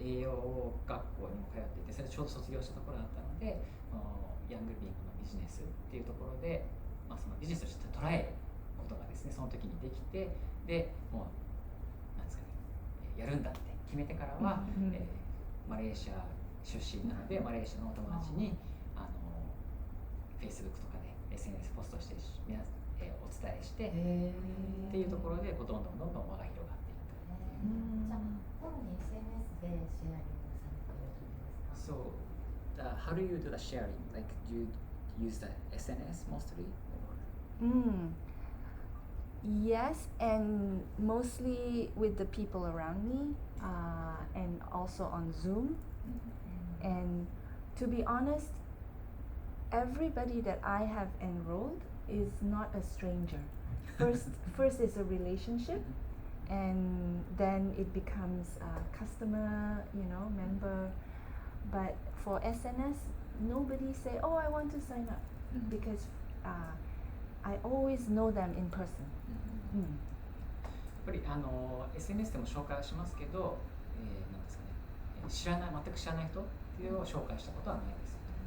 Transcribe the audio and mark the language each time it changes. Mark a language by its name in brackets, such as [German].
[Japanese] 栄養学校にも通っていて、それでちょうど卒業したところだったので、ヤングリビングのビジネスっていうところで、そのビジネスとして捉えることがですね、その時にできて、でもうなんですかね、やるんだって決めてからは、マレーシア出身なので、マレーシアのお友達にFacebook とかで SNS ポストして皆さん、お伝えしてっていうところでどんどん輪が広がっていったっていう。じゃあ主に SNS でシェアリングされているんですか？ [English] So, how do you do the sharing? Like, do you use the SNS mostly? Or? Yes, and mostly with the people around me, and also on Zoom. And to be honest, everybody that I have enrolled is not a stranger. First is a relationship, and then it becomes a customer, member. But for SNS, nobody say, "Oh, I want to sign up," because I always know them in person. [Japanese] やっぱりSNS でも紹介はしますけど、なんですかね、全く知らない人っていうのを紹介したことはないです。